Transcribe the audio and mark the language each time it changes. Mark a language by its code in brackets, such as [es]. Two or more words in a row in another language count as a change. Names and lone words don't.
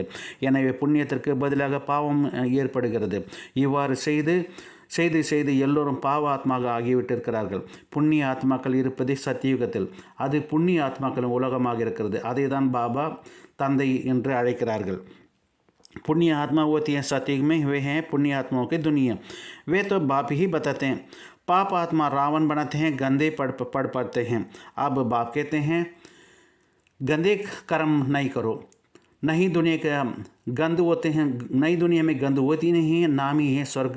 [ta] எனவே புண்ணியத்திற்கு பதிலாக பாவம் ஏற்படுகிறது. இவ்வாறு செய்து எல்லோரும் பாவ ஆத்மாக ஆகிவிட்டிருக்கிறார்கள். புண்ணிய ஆத்மாக்கள் இருப்பதே சத்தியுகத்தில். அது புண்ணிய ஆத்மாக்களின் உலகமாக இருக்கிறது. அதை தான் பாபா தந்தை என்று அழைக்கிறார்கள். [hi] पुण्य आत्मा होती है सतयुग में, वे हैं पुण्य आत्माओं की दुनिया। वे तो बाप ही बताते हैं। पाप आत्मा रावण बनाते हैं, गंदे पड़ पड़ते हैं। अब बाप कहते हैं गंदे कर्म नहीं करो, नहीं दुनिया का गंद होते हैं, नई दुनिया में गंद होती नहीं है, नाम ही है स्वर्ग।